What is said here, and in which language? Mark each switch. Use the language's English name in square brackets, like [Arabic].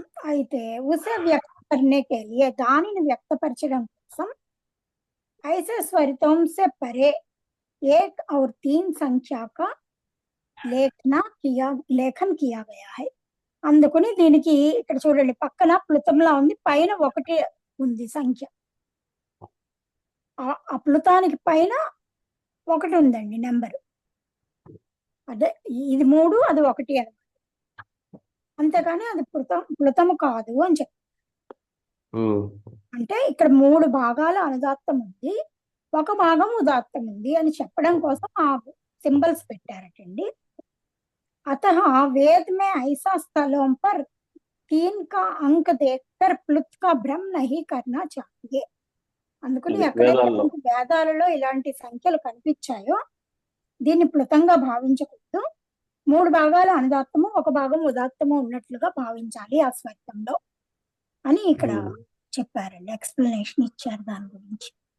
[Hindi] అయితే उसे व्यक्त करने के लिए, [Telugu] దానిని వ్యక్తపరచడం కోసం [Hindi] ऐसे स्वरितों से परे 1 और 3 संख्या का లేఖన్ కియా గయా హై. [Telugu] అందుకని దీనికి ఇక్కడ చూడండి, పక్కన ప్లుతంలా ఉంది, పైన 1 ఉంది సంఖ్య. ఆ ప్లుతానికి పైన 1 ఉందండి నెంబరు. అదే ఇది 3, అది 1 అనమాట. అంతేకాని అది ప్లుతము కాదు అని చెప్పారు. అంటే ఇక్కడ 3 భాగాల అనుదాత్తం ఉంది, 1 భాగం ఉదాత్తం ఉంది అని చెప్పడం కోసం ఆ సింబల్స్ పెట్టారటండి. [Hindi] अतः वेद में ऐसा स्थलों पर 3 का अंक देखकर प्लुत का भ्रम नहीं करना चाहिए. [Telugu] అందుకని ఎక్కడైతే వేదాలలో ఇలాంటి సంఖ్యలు కనిపించాయో దీన్ని ప్లుతంగా భావించకూడదు. 3 భాగాలు అనుదాత్తము, 1 భాగం ఉదాత్తము ఉన్నట్లుగా భావించాలి ఆ స్వరితంలో అని ఇక్కడ చెప్పారండి, ఎక్స్ప్లెనేషన్ ఇచ్చారు దాని గురించి.